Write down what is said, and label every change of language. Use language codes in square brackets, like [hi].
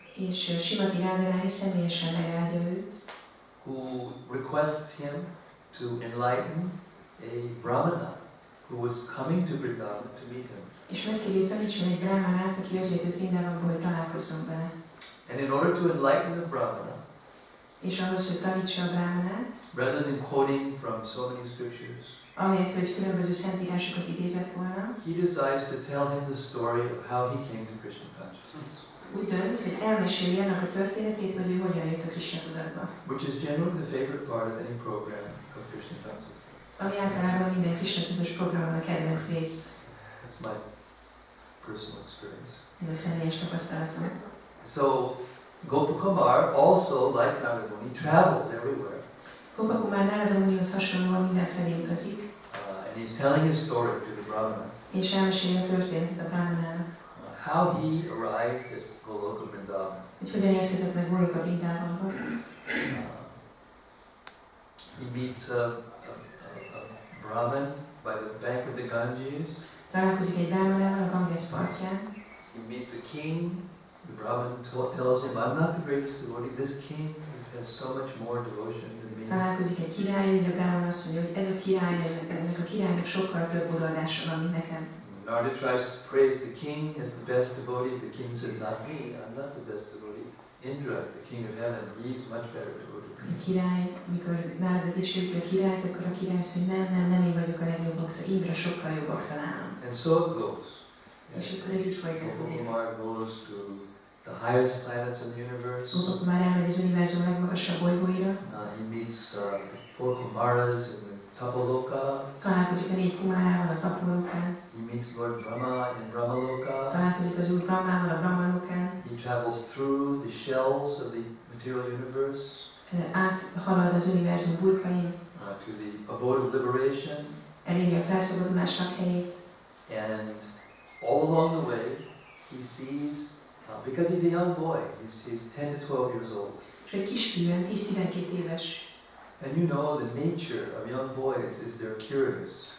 [hu] És Srimati Radharani személyesen megáldja őt. [en] Who requests him to enlighten a Brahmana who was coming to Vrindavan to meet him. [hu] És megkéri, hogy tanítson egy brahmanát, aki azért jött Vrindavanba, hogy találkozzon vele. [en] And in order to enlighten the Brahmana, [hu] és ahhoz, hogy tanítsa a brahmanát, [en] rather than quoting from so many scriptures, [hu] ahelyett, hogy különböző szentírásokat idézett volna, [en] he decides to tell him the story of how he came to Krishna consciousness. [hu] Úgy dönt, hogy elmeséli annak a történetét, hogy ő hogyan jött a Krishna tudatba. [en] Which is generally the favorite part of any program of Krishna consciousness. [hu] Ami általában minden Krishna tudatos programon a kedvenc rész. [en] That's my personal experience. [hu] Ez a személyes tapasztalatom. [en] So Gopakumar also, like Narada Muni, travels everywhere. [hu] Gopakumar Narada Munihoz hasonlóan mindenfelé utazik. [en] And he's telling his story to the Brahmana. [hu] És elmeséli a történetet a brahmanának. [en] How he arrived at Goloka Vrindavan. [hu] Hogy hogyan érkezett meg Goloka Vrindavanba. [en] He meets a Brahmin by the bank of the Ganges. [hu] Találkozik egy brahmanával a Ganges partján. [en] He meets a king. The Brahmin tells him, I'm not the greatest devotee. This king has so much more devotion than me. [hu] Találkozik egy király, hogy a brahman azt mondja, hogy ez a király, ennek a királynak sokkal több odaadása van, mint nekem. [en] Narada tries to praise the king as the best devotee. The king says, not me, I'm not the best devotee. Indra, the king of heaven, he's much better devotee. [hu] A király, mikor Narada dicsőíti a királyt, akkor a király azt mondja, nem én vagyok a legjobb bakta, Indra sokkal jobb bakta nálam. [en] And so it goes. [hu] És akkor ez így folytatódik. [en] Gopakumar goes to the highest planets in the universe. [hu] Gopakumar elmegy az univerzum legmagasabb bolygóira. [en] He meets four Kumaras in the Tapaloka. [hu] Találkozik a 4 Kumárával a Tapolokán. [en] He meets Lord Brahma in Brahmaloka. [hu] Találkozik az Úr Brahmával a Brahmalokán. [en] He travels through the shells of the material universe. [hu] Áthalad az univerzum burkain. [en] To the abode of liberation. [hu] Eléri a felszabadulásnak helyét. [en] And all along the way, he sees, because he's a young boy, he's 10 to 12 years old. [hu] És egy kisfiú, 10-12 éves. [en] And you know the nature of young boys is they're curious.